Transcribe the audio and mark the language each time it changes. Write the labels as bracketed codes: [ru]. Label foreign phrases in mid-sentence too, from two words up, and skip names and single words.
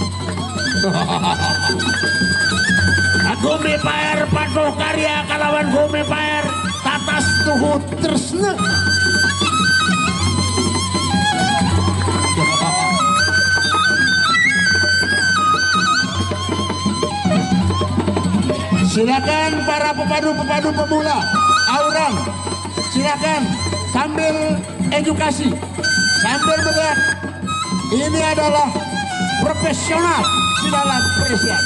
[sas] Gumi Paer Patuh Karya kalawan Gumi Paer Tatas Tuhu Tresna. [id] Silakan para pepadu-pepadu pemula, aurang, silakan sambil edukasi, sambil melihat ini adalah profesional di dalam perisian.